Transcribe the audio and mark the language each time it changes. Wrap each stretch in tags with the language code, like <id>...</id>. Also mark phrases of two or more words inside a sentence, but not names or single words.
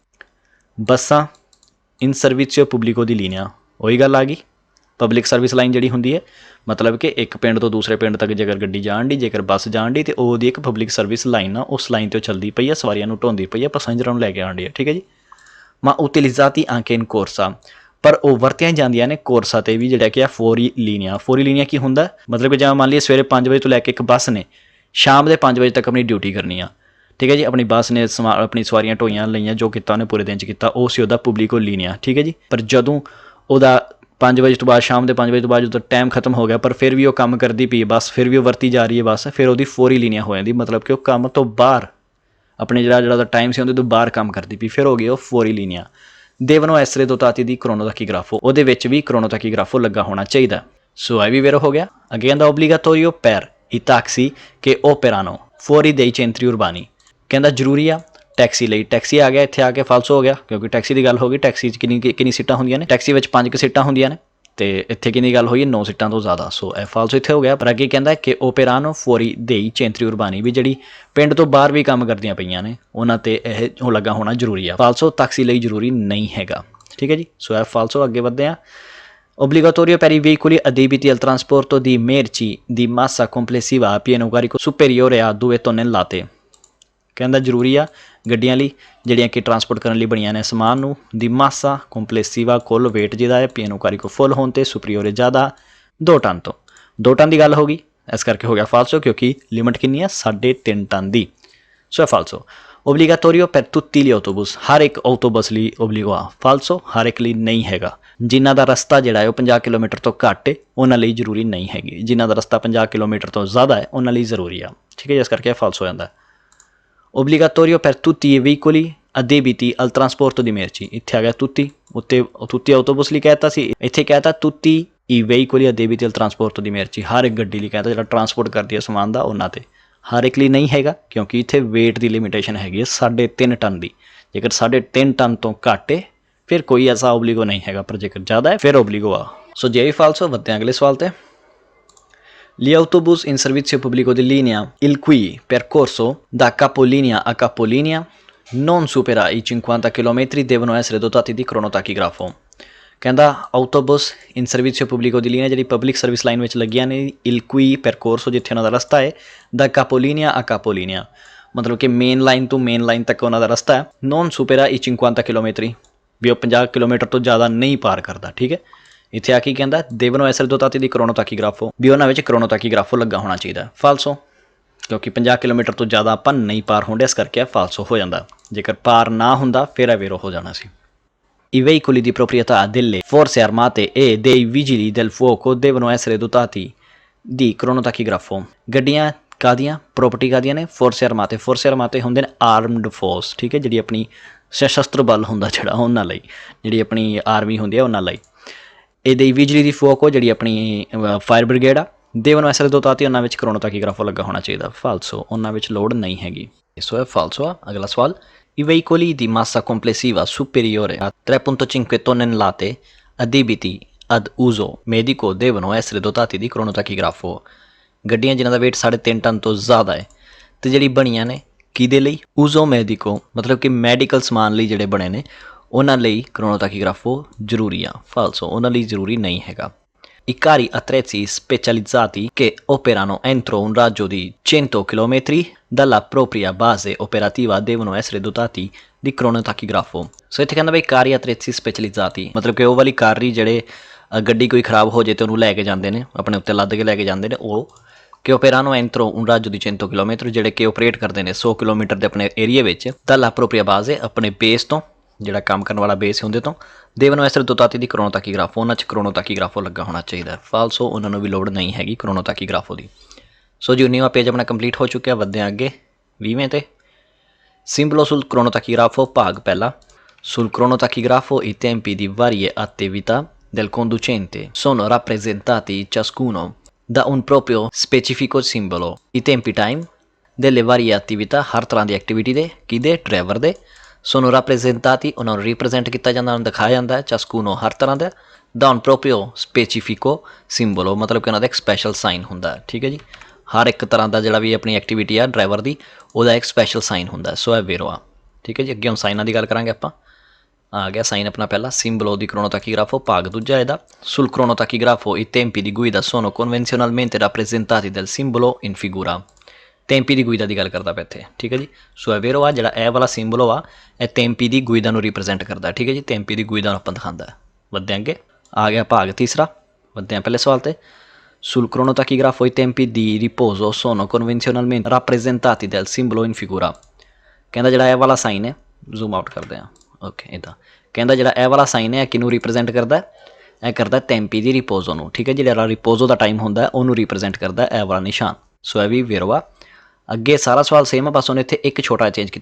<pa>ਬੱਸਾਂ</pa> <it>in servizio pubblico di linea</it> <pa>ਉਹੀ ਗੱਲ ਆ ਗਈ,</pa> <en>public service line</en> <pa>ਜਿਹੜੀ ਹੁੰਦੀ ਹੈ, ਮਤਲਬ ਕਿ ਇੱਕ ਪਿੰਡ ਤੋਂ ਦੂਸਰੇ ਪਿੰਡ ਤੱਕ ਜੇਕਰ ਗੱਡੀ ਜਾਣ ਦੀ, ਜੇਕਰ ਬੱਸ ਜਾਣ ਦੀ, ਤੇ ਉਹਦੀ ਇੱਕ</pa> <en>public service line</en> <pa>ਆ, ਉਸ ਲਾਈਨ 'ਤੇ ਉਹ ਚੱਲਦੀ ਪਈ ਆ, ਸਵਾਰੀਆਂ ਨੂੰ ਢੋਂਦੀ ਪਈ ਆ, ਪੈਸੰਜਰਾਂ ਨੂੰ ਲੈ ਕੇ ਆਉਣ ਦੀ ਹੈ, ਠੀਕ ਹੈ ਜੀ।</pa> <it>ma utilizzati anche in corsa,</it> <pa>ਪਰ ਉਹ ਵਰਤੀਆਂ ਜਾਂਦੀਆਂ ਨੇ ਕੋਰਸਾ 'ਤੇ ਵੀ, ਜਿਹੜਾ ਕਿ ਆ</pa> <it>fuori linea. fuori linea</it> <pa>ਕੀ ਹੁੰਦਾ, ਮਤਲਬ ਕਿ ਜਿਵੇਂ ਮੰਨ ਲਈਏ ਸਵੇਰੇ 5 ਵਜੇ ਤੋਂ ਲੈ ਕੇ ਇੱਕ ਬੱਸ ਨੇ ਸ਼ਾਮ ਦੇ 5 ਵਜੇ ਤੱਕ ਆਪਣੀ ਡਿਊਟੀ ਕਰਨੀ ਆ, ਠੀਕ ਹੈ ਜੀ। ਆਪਣੀ ਬੱਸ ਨੇ ਆਪਣੀ ਸਵਾਰੀਆਂ ਢੋਈਆਂ ਲਈਆਂ, ਜੋ ਕੀਤਾ ਉਹਨੇ ਪੂਰੇ ਦਿਨ 'ਚ ਕੀਤਾ, ਉਹ ਸੀ ਉਹਦਾ</pa> <it>pubblico linea,</it> <pa>ਠੀਕ ਹੈ ਜੀ। ਪਰ ਜਦੋਂ ਉਹਦਾ 5 ਵਜੇ ਤੋਂ ਬਾਅਦ, ਸ਼ਾਮ ਦੇ 5 ਵਜੇ ਤੋਂ ਬਾਅਦ ਜਦੋਂ ਟਾਈਮ ਖਤਮ ਹੋ ਗਿਆ, ਪਰ ਫਿਰ ਵੀ ਉਹ ਕੰਮ ਕਰਦੀ ਪਈ ਬੱਸ, ਫਿਰ ਵੀ ਉਹ ਵਰਤੀ ਜਾ ਰਹੀ ਹੈ ਬੱਸ, ਫਿਰ ਉਹਦੀ</pa> <it>fuori linea</it> <pa>ਹੋ ਜਾਂਦੀ, ਮਤਲਬ ਕਿ ਉਹ ਕੰਮ ਤੋਂ ਬਾਹਰ, ਆਪਣੇ ਜਿਹੜਾ ਉਹਦਾ ਟਾਈਮ ਸੀ ਉਹਦੇ ਤੋਂ ਬਾਹਰ ਕੰਮ ਕਰਦੀ ਪਈ, ਫਿਰ ਹੋ ਗਈ ਉਹ</pa> <it>fuori linea. devono essere dotati di cronotachigrafo,</it> <pa>ਉਹਦੇ ਵਿੱਚ ਵੀ cronotachigrafo ਲੱਗਾ ਹੋਣਾ ਚਾਹੀਦਾ। ਸੋ ਇਹ ਵੀ ਵੇਰੋ ਹੋ ਗਿਆ। ਅੱਗੇ ਕਹਿੰਦਾ</pa> <it>obbligatorio per i taxi che operano fuori dei centri urbani,</it> <pa>ਕਹਿੰਦਾ ਜ਼ਰੂਰੀ ਆ ਟੈਕਸੀ ਲਈ। ਟੈਕਸੀ ਆ ਗਿਆ ਇੱਥੇ ਆ ਕੇ ਫਾਲਸੋ ਹੋ ਗਿਆ, ਕਿਉਂਕਿ ਟੈਕਸੀ ਦੀ ਗੱਲ ਹੋ ਗਈ। ਟੈਕਸੀ 'ਚ ਕਿੰਨੀ ਸੀਟਾਂ ਹੁੰਦੀਆਂ ਨੇ, ਟੈਕਸੀ ਵਿੱਚ 5 ਸੀਟਾਂ ਹੁੰਦੀਆਂ ਨੇ, ਤੇ ਇੱਥੇ ਕਿੰਨੀ ਗੱਲ ਹੋਈ, 9 ਸੀਟਾਂ ਤੋਂ ਜ਼ਿਆਦਾ। ਸੋ ਇਹ ਫਾਲਸੋ ਇੱਥੇ ਹੋ ਗਿਆ। ਪਰ ਅੱਗੇ ਕਹਿੰਦਾ ਕਿ</pa> <it>operano fuori dei centri urbani,</it> <pa>ਵੀ ਜਿਹੜੀ ਪਿੰਡ ਤੋਂ ਬਾਹਰ ਵੀ ਕੰਮ ਕਰਦੀਆਂ ਪਈਆਂ ਨੇ ਉਹਨਾਂ 'ਤੇ ਇਹ ਉਹ ਲੱਗਾ ਹੋਣਾ ਜ਼ਰੂਰੀ ਆ। ਫਾਲਸੋ ਟੈਕਸੀ ਲਈ ਜ਼ਰੂਰੀ ਨਹੀਂ ਹੈਗਾ, ਠੀਕ ਹੈ ਜੀ। ਸੋ ਇਹ ਫਾਲਸੋ। ਅੱਗੇ ਵੱਧਦੇ ਹਾਂ।</pa> <it>obbligatorio per i veicoli adibiti al trasporto di merci di massa complessiva a pieno carico superiore a 2 tonnellate,</it> <pa>ਕਹਿੰਦਾ ਜ਼ਰੂਰੀ ਆ ਗੱਡੀਆਂ ਲਈ ਜਿਹੜੀਆਂ ਕਿ ਟਰਾਂਸਪੋਰਟ ਕਰਨ ਲਈ ਬਣੀਆਂ ਨੇ ਸਮਾਨ ਨੂੰ,</pa> <it>di massa complessiva</it> <pa>ਕੁੱਲ ਵੇਟ ਜਿਹਦਾ ਹੈ,</pa> <it>pieno carico</it> <pa>ਫੁੱਲ ਹੋਣ 'ਤੇ, ਸੁਪਰੀਓਰੇ ਜ਼ਿਆਦਾ 2 ਟਨ ਤੋਂ। 2 ਟਨ ਦੀ ਗੱਲ ਹੋ ਗਈ, ਇਸ ਕਰਕੇ ਹੋ ਗਿਆ ਫਾਲਸੋ, ਕਿਉਂਕਿ ਲਿਮਟ ਕਿੰਨੀ ਆ, 3.5 ਟਨ ਦੀ। ਸੋ ਫਾਲਸੋ।</pa> <it>obbligatorio per tutti gli autobus,</it> <pa>ਹਰ ਇੱਕ ਆਟੋਬਸ ਲਈ ਓਬਲੀਗੋ ਆ। ਫਾਲਸੋ, ਹਰ ਇੱਕ ਲਈ ਨਹੀਂ ਹੈਗਾ। ਜਿਨ੍ਹਾਂ ਦਾ ਰਸਤਾ ਜਿਹੜਾ ਹੈ ਉਹ 50 ਕਿਲੋਮੀਟਰ ਤੋਂ ਘੱਟ ਹੈ ਉਹਨਾਂ ਲਈ ਜ਼ਰੂਰੀ ਨਹੀਂ ਹੈਗੀ, ਜਿਨ੍ਹਾਂ ਦਾ ਰਸਤਾ 50 ਕਿਲੋਮੀਟਰ ਤੋਂ ਜ਼ਿਆਦਾ ਹੈ ਉਹਨਾਂ ਲਈ ਜ਼ਰੂਰੀ ਆ, ਠੀਕ ਹੈ ਜੀ। ਇਸ ਕਰਕੇ ਫਾਲਸੋ ਹੋ ਜਾਂਦਾ।</pa> <it>obbligatorio per tutti i veicoli adibiti al trasporto di merci,</it> <pa>ਇੱਥੇ ਆ ਗਿਆ tutti, ਉੱਤੇ</pa> <it>tutti autobus</it> <pa>ਲਈ ਕਹਿਤਾ ਸੀ, ਇੱਥੇ ਕਹਿਤਾ</pa> <it>tutti i veicoli adibiti al trasporto di merci,</it> <pa>ਹਰ ਇੱਕ ਗੱਡੀ ਲਈ ਕਹਿਤਾ ਜਿਹੜਾ ਟਰਾਂਸਪੋਰਟ ਕਰਦੀ ਹੈ ਸਮਾਨ ਦਾ ਉਹਨਾਂ 'ਤੇ। ਹਰ ਇੱਕ ਲਈ ਨਹੀਂ ਹੈਗਾ, ਕਿਉਂਕਿ ਇੱਥੇ ਵੇਟ ਦੀ ਲਿਮਿਟੇਸ਼ਨ ਹੈਗੀ ਹੈ 3.5 ਟਨ ਦੀ। ਜੇਕਰ 3.5 ਟਨ ਤੋਂ ਘੱਟ ਹੈ ਫਿਰ ਕੋਈ ਐਸਾ ਓਬਲੀਗੋ ਨਹੀਂ ਹੈਗਾ, ਪਰ ਜੇਕਰ ਜ਼ਿਆਦਾ ਹੈ ਫਿਰ ਓਬਲੀਗੋ ਆ। ਸੋ ਜੇ ਵੀ ਫਾਲਸੋ। ਵੱਧਦੇ ਅਗਲੇ ਸਵਾਲ 'ਤੇ।</pa> <it>Gli autobus in servizio pubblico di linea il cui percorso da capolinea a capolinea non supera i 50 km devono essere dotati di cronotachigrafo,</it> <pa>ਕਹਿੰਦਾ</pa> <it>autobus in servizio pubblico di linea</it> <pa>ਜਿਹੜੀ</pa> <en>public service line</en> <pa>ਵਿੱਚ ਲੱਗੀਆਂ ਨੇ,</pa> <it>il cui percorso</it> <pa>ਜਿੱਥੇ ਉਹਨਾਂ ਦਾ ਰਸਤਾ ਹੈ,</pa> <it>da capolinea a capolinea,</it> <pa>ਮਤਲਬ ਕਿ</pa> <en>main line</en> <pa>ਤੋਂ</pa> <en>main line</en> <pa>ਤੱਕ ਉਹਨਾਂ ਦਾ ਰਸਤਾ ਹੈ,</pa> <it>non supera i</it> <pa>50 ਕਿਲੋਮੀਟਰ, ਵੀ ਉਹ 50 ਕਿਲੋਮੀਟਰ ਤੋਂ ਜ਼ਿਆਦਾ ਨਹੀਂ ਪਾਰ ਕਰਦਾ, ਠੀਕ ਹੈ। ਇੱਥੇ ਆ ਕੀ ਕਹਿੰਦਾ,</pa> <it>devono essere dotati di cronotachigrafo,</it> <pa>ਵੀ ਉਹਨਾਂ ਵਿੱਚ cronotachigrafo ਲੱਗਾ ਹੋਣਾ ਚਾਹੀਦਾ। ਫਾਲਸੋ, ਕਿਉਂਕਿ 50 ਕਿਲੋਮੀਟਰ ਤੋਂ ਜ਼ਿਆਦਾ ਆਪਾਂ ਨਹੀਂ ਪਾਰ ਹੁੰਦੇ, ਇਸ ਕਰਕੇ ਫਾਲਸੋ ਹੋ ਜਾਂਦਾ। ਜੇਕਰ ਪਾਰ ਨਾ ਹੁੰਦਾ ਫਿਰ ਅਵੇਰੋ ਹੋ ਜਾਣਾ ਸੀ।</pa> <it>I veicoli di proprietà delle forze armate e dei vigili del fuoco devono essere dotati di cronotachigrafo,</it> <pa>ਗੱਡੀਆਂ ਕਾਹਦੀਆਂ, ਪ੍ਰੋਪਰਟੀ ਕਾਹਦੀਆਂ ਨੇ,</pa> <it>forze armate. forze armate</it> <pa>ਹੁੰਦੇ ਨੇ</pa> <en>armed force,</en> <pa>ਠੀਕ ਹੈ, ਜਿਹੜੀ ਆਪਣੀ ਸਸ਼ਸਤਰ ਬਲ ਹੁੰਦਾ ਜਿਹੜਾ ਉਹਨਾਂ ਲਈ, ਜਿਹੜੀ ਆਪਣੀ ਆਰਮੀ ਹੁੰਦੀ ਹੈ ਉਹਨਾਂ ਲਈ। ਇਹ</pa> <it>dei vigili di fuoco</it> <pa>ਜਿਹੜੀ ਆਪਣੀ</pa> <en>fire brigade</en> <pa>ਆ,</pa> <it>devono essere dotati,</it> <pa>ਉਹਨਾਂ ਵਿੱਚ cronotachigrafo ਲੱਗਾ ਹੋਣਾ ਚਾਹੀਦਾ। ਫਾਲਸੋ, ਉਹਨਾਂ ਵਿੱਚ ਲੋੜ ਨਹੀਂ ਹੈਗੀ। ਸੋ ਇਹ ਫਾਲਸੋ ਆ। ਅਗਲਾ ਸਵਾਲ।</pa> <it>I veicoli di massa complessiva superiore a 3.5 tonnellate adibiti ad uso medico devono essere dotati di cronotachigrafo,</it> <pa>ਗੱਡੀਆਂ ਜਿਨ੍ਹਾਂ ਦਾ weight 3.5 ਟਨ ਤੋਂ ਜ਼ਿਆਦਾ ਹੈ ਅਤੇ ਜਿਹੜੀ ਬਣੀਆਂ ਨੇ ਕਿਹਦੇ ਲਈ,</pa> <it>uso medico,</it> <pa>ਮਤਲਬ ਕਿ ਮੈਡੀਕਲ ਸਮਾਨ ਲਈ ਜਿਹੜੇ ਬਣੇ ਨੇ ਉਹਨਾਂ ਲਈ cronotachigrafo ਜ਼ਰੂਰੀ ਆ। ਫਾਲਸੋ, ਉਹਨਾਂ ਲਈ ਜ਼ਰੂਰੀ ਨਹੀਂ ਹੈਗਾ।</pa> <it>I carri attrezzi specializzati che operano entro un raggio di 100 km dalla propria base operativa devono essere dotati di cronotachigrafo।</it> <pa>ਸੋ ਇੱਥੇ ਕਹਿੰਦਾ ਬਈ</pa> <it>carri attrezzi specializzati,</it> <pa>ਮਤਲਬ ਕਿ ਉਹ ਵਾਲੀ ਕਾਰੀ ਜਿਹੜੇ ਗੱਡੀ ਕੋਈ ਖਰਾਬ ਹੋ ਜਾਏ ਤੇ ਉਹਨੂੰ ਲੈ ਕੇ ਜਾਂਦੇ ਨੇ, ਆਪਣੇ ਉੱਤੇ ਲੱਦ ਕੇ ਲੈ ਕੇ ਜਾਂਦੇ ਨੇ, ਉਹ</pa> <it>che operano entro un raggio di 100 km,</it> <pa>ਜਿਹੜੇ ਕਿ ਆਪਰੇਟ ਕਰਦੇ ਨੇ 100 ਕਿਲੋਮੀਟਰ ਦੇ ਆਪਣੇ ਏਰੀਆ ਵਿੱਚ,</pa> <it>dalla propria base,</it> <pa>ਆਪਣੇ ਬੇਸ ਤੋਂ, ਜਿਹੜਾ ਕੰਮ ਕਰਨ ਵਾਲਾ ਬੇਸ ਹੁੰਦੇ ਤੋਂ,</pa> <it>devono essere dotati di cronotachigrafo,</it> <pa>ਉਹਨਾਂ 'ਚ cronotachigrafo ਲੱਗਾ ਹੋਣਾ ਚਾਹੀਦਾ। ਫਾਲਸੋ ਉਹਨਾਂ ਨੂੰ ਵੀ ਲੋੜ ਨਹੀਂ ਹੈਗੀ cronotachigrafo ਦੀ। ਸੋ ਜੀ 19ਵਾਂ ਪੇਜ ਆਪਣਾ ਕੰਪਲੀਟ ਹੋ ਚੁੱਕਿਆ। ਵੱਧਦੇ ਹਾਂ ਅੱਗੇ 20ਵੇਂ ਤੇ।</pa> <it>Simbolo sul cronotachigrafo,</it> <pa>ਭਾਗ ਪਹਿਲਾ।</pa> <it>Sul cronotachigrafo i tempi di varie attività del conducente sono rappresentati ciascuno da un proprio specifico simbolo। I tempi time delle varie attività,</it> <pa>ਹਰ ਤਰ੍ਹਾਂ ਦੀ ਐਕਟੀਵਿਟੀ ਦੇ, ਕਿਹਦੇ, ਡਰਾਈਵਰ ਦੇ,</pa> <it>sono rappresentati,</it> <pa>ਉਹਨਾਂ ਨੂੰ ਰਿਪਰੈਜ਼ੈਂਟ ਕੀਤਾ ਜਾਂਦਾ, ਉਹਨਾਂ ਨੂੰ ਦਿਖਾਇਆ ਜਾਂਦਾ ਹੈ, ciascuno ਹਰ ਤਰ੍ਹਾਂ ਦਾ,</pa> <it>da un proprio specifico simbolo,</it> <pa>ਮਤਲਬ ਕਿ ਉਹਨਾਂ ਦਾ ਇੱਕ</pa> <en>special sign</en> <pa>ਹੁੰਦਾ। ਠੀਕ ਹੈ ਜੀ, ਹਰ ਇੱਕ ਤਰ੍ਹਾਂ ਦਾ ਜਿਹੜਾ ਵੀ ਆਪਣੀ ਐਕਟੀਵਿਟੀ ਆ ਡਰਾਈਵਰ ਦੀ, ਉਹਦਾ ਇੱਕ</pa> <en>special sign</en> <pa>ਹੁੰਦਾ। ਸੋ ਇਹ ਵੇਰਵਾ। ਠੀਕ ਹੈ ਜੀ, ਅੱਗੇ ਹੁਣ ਸਾਈਨਾਂ ਦੀ ਗੱਲ ਕਰਾਂਗੇ ਆਪਾਂ। ਆ ਗਿਆ ਸਾਈਨ ਆਪਣਾ ਪਹਿਲਾ,</pa> <it>simbolo di cronotachigrafo,</it> <pa>ਭਾਗ ਦੂਜਾ ਇਹਦਾ।</pa> <it>sul cronotachigrafo i tempi di guida sono convenzionalmente rappresentati dal simbolo in figura। tempi di guida</it> <pa>ਦੀ ਗੱਲ ਕਰਦਾ ਪਿਆ ਇੱਥੇ। ਠੀਕ ਹੈ ਜੀ, ਸੋ ਇਹ ਵੇਰਵਾ ਜਿਹੜਾ ਇਹ ਵਾਲਾ ਸਿੰਬਲੋ ਆ, ਇਹ</pa> <it>tempi di guida</it> <pa>ਨੂੰ ਰਿਪਰੈਜ਼ੈਂਟ ਕਰਦਾ। ਠੀਕ ਹੈ ਜੀ,</pa> <it>tempi di guida</it> <pa>ਨੂੰ ਆਪਾਂ ਦਿਖਾਉਂਦਾ। ਵੱਧਦੇ ਅੱਗੇ, ਆ ਗਿਆ ਭਾਗ ਤੀਸਰਾ। ਵੱਧਦੇ ਹਾਂ ਪਹਿਲੇ ਸਵਾਲ ਤੇ।</pa> <it>sul cronotachigrafo i tempi di riposo sono convenzionalmente rappresentati dal simbolo in figura।</it> <pa>ਕਹਿੰਦਾ ਜਿਹੜਾ ਇਹ ਵਾਲਾ ਸਾਈਨ ਹੈ,</pa> <en>zoom out</en> <pa>ਕਰਦੇ ਹਾਂ। ਓਕੇ, ਇੱਦਾਂ ਕਹਿੰਦਾ ਜਿਹੜਾ ਇਹ ਵਾਲਾ ਸਾਈਨ ਹੈ ਕਿਹਨੂੰ ਰਿਪਰੈਜ਼ੈਂਟ ਕਰਦਾ? ਇਹ ਕਰਦਾ</pa> <it>tempi di riposo</it> <pa>ਨੂੰ। ਠੀਕ ਹੈ, ਜਿਹੜਾ ਰਿਪੋਜ਼ੋ ਦਾ ਟਾਈਮ ਹੁੰਦਾ ਉਹਨੂੰ ਰਿਪਰੈਜ਼ੈਂਟ ਕਰਦਾ ਇਹ ਵਾਲਾ ਨਿਸ਼ਾਨ। ਸੋ ਇਹ ਵੀ ਵੇਰਵਾ। ਅੱਗੇ ਸਾਰਾ ਸਵਾਲ ਸੇਮ ਆ, ਬਸ ਉਹਨੇ ਇੱਥੇ ਇੱਕ ਛੋਟਾ ਚੇਂਜ ਕੀਤਾ।</pa>